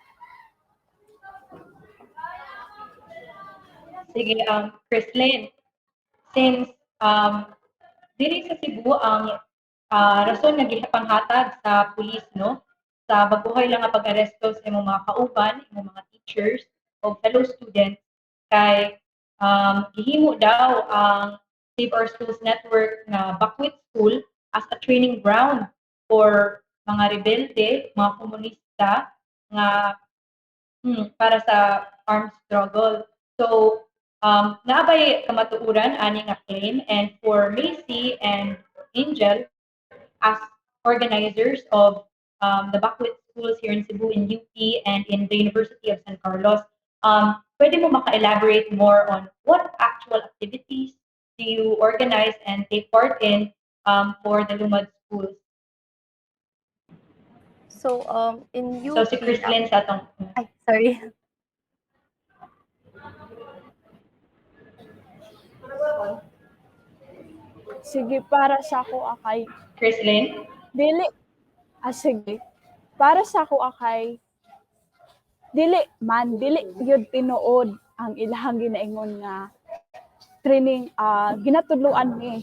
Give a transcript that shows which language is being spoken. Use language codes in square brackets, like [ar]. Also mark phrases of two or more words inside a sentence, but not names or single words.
[ceb] Sige, Chrislyn, since diri sa Cebu ang rason nga gipanghatag sa pulis no sa baguhay lang nga pag-aresto sa imong mga kauban, imong mga teachers o [en] fellow students [ceb] kay gihimo daw ang Save Our Schools Network na Bakwet School as a [en] training ground [ceb] for mga rebelde, mga komunista nga para sa [en] armed struggle. So, [ceb] naabay kamatuuran ani nga [en] claim, and for Macy and Angel as organizers of the Bakwit schools here in Cebu, in UP, and in the University of San Carlos, pwede mo maka-elaborate more on what actual activities do you organize and take part in for the Lumad schools? So, in So, [ceb] si UP, Chrislyn sa atong. [en] ay, sorry. [ceb] Sige, para sa ako akay Chrislyn? dili sige. Para sa ako akay dili gyud tinuod ang ilahang ginaingon nga training ginatudloan ni.